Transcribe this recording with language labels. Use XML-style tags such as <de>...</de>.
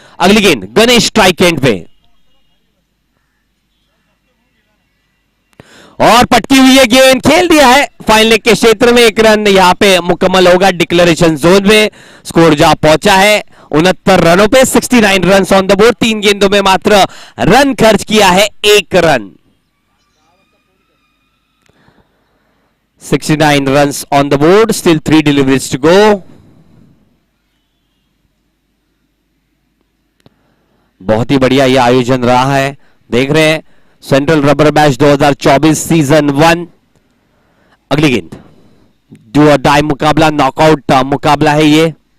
<hi>अगली गेंद Ganesh strike and पे, और पटकी हुई है गेंद, खेल दिया है फाइन लेग के क्षेत्र में। 1 रन यहां पे मुकम्मल होगा डिक्लेरेशन जोन में। स्कोर जहां पहुंचा है 69 रनों पे, 69</hi> <en>Run on the board.</en> <hi>3 गेंदों में मात्र रन खर्च किया है 1 run.</hi> <en>69 runs on the board, still 3 deliveries to go.</en> <hi>बहुत ही बढ़िया ये आयोजन रहा है। देख रहे हैं सेंट्रल रबर मैच 2024 सीजन 1। अगली गेंद, डू और डाई मुकाबला, नॉकआउट मुकाबला है ये।</hi>